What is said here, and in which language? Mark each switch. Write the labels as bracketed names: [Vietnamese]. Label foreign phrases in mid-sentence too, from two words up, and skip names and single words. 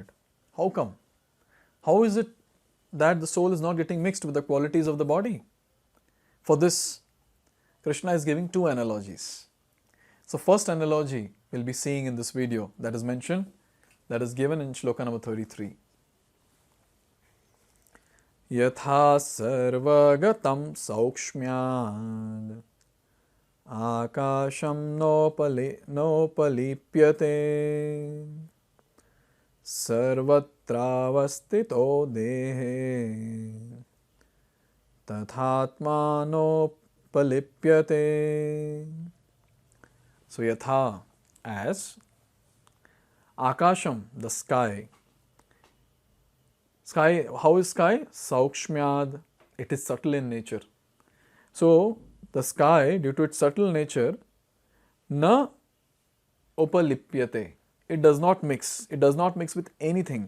[English] How come? How is it that the soul is not getting mixed with the qualities of the body? For this, Krishna is giving two analogies. So first analogy we'll be seeing in this video that is mentioned, that is given in Shloka number 33. [Sanskrit] यथा सर्वगतं सौक्ष्म्याद् आकाशं नोपलिप्यते सर्वत्रावस्थितो देहे तथात्मा नोपलिप्यते. [English] So yatha, as akasham, the sky. Sky, how is sky? Saukshmyad, it is subtle in nature. So the sky, due to its subtle nature, [Sanskrit] न उपलिप्यते, [English] it does not mix with anything.